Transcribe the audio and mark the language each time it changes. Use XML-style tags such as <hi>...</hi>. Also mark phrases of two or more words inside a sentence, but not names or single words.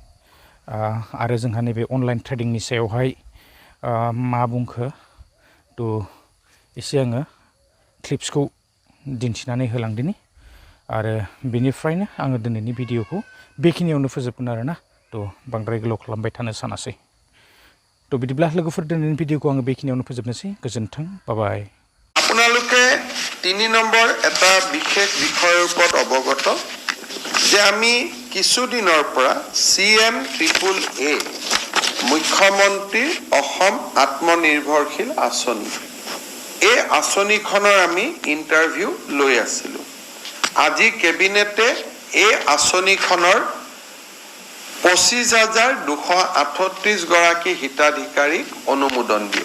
<brx>आरो जोंहा नैबे अनलाइन ट्रेडिंनि सायावहाय मा बुंखो थ' एसे आङो क्लिप्सखौ दिन्थिनानै होलांदिनि आरो बेनिफ्रायनो आङो दिनैनि भिडिअखौ बेखिनियावनो फोजोबगोन आरो ना थ' बांद्राय गोलाव खालामबाय थानो सानासै थ' बिदिब्ला लोगोफोर दिनैनि भिडिअखौ आङो बेखिनियावनो फोजोबनोसै गोजोन्थों बाबाय</brx> <as>আপোনালোকে 3 নম্বৰ এটা বিশেষ বিষয়ৰ ওপৰত অৱগত যে আমি কিছুদিনৰ পৰা CMAAA মুখ্যমন্ত্ৰীৰ অসম আত্মনিৰ্ভৰশীল আঁচনি এই আঁচনিখনৰ আমি ইণ্টাৰভিউ লৈ আছিলোঁ আজি কেবিনেটে এই আঁচনিখনৰ 25,238 গৰাকী হিতাধিকাৰীক অনুমোদন দিয়ে।</as>